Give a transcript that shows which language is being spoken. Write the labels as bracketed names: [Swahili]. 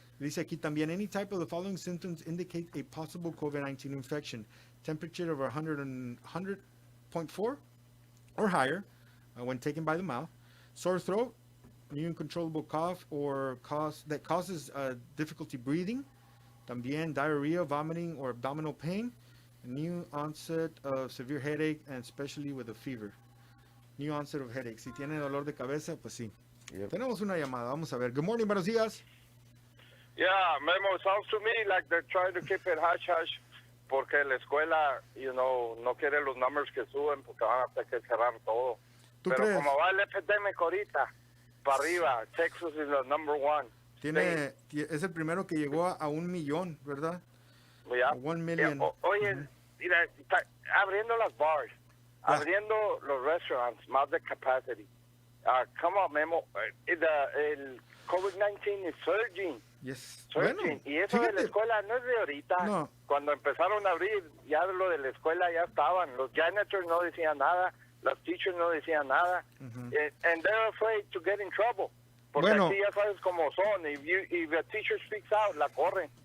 [Spanish] Dice aquí también, [English] any type of the following symptoms indicate a possible COVID-19 infection. Temperature of 100.4 or higher when taken by the mouth. Sore throat, new uncontrollable cough or that causes difficulty breathing. También diarrhea, vomiting, or abdominal pain. New onset of severe headache, and especially with a fever. New onset of headache. [Spanish] Si tiene dolor de cabeza, pues sí. [English] Yep. [Spanish] Tenemos una llamada. Vamos a ver. [English] Good morning, [Spanish] buenos días. [English] Yeah, Memo, sounds to me like they're trying to keep it hush-hush [Spanish] porque la escuela, no quiere los numbers que suben porque van a tener que cerrar todo. ¿Tú Pero crees? como va el epidemic ahorita, para arriba, [English] Texas is the number one. [Spanish] Es el primero que llegó a 1 millón, ¿verdad? [English] Yeah. 1 million. [Spanish] Oye, mira, abriendo las bars, abriendo los restaurants, más de capacity. [English] Come on, Memo, el COVID-19 is surging. Yes. Surging. [Spanish] Bueno, Y eso de la fíjate. escuela no es de ahorita. No. Cuando empezaron a abrir, ya lo de la escuela ya estaban. Los janitors no decían nada, los teachers no decían nada. [English] And they're afraid to get in trouble. Porque [Spanish] Bueno. así ya sabes cómo son. [English] If a teacher speaks out, [Spanish] la corren.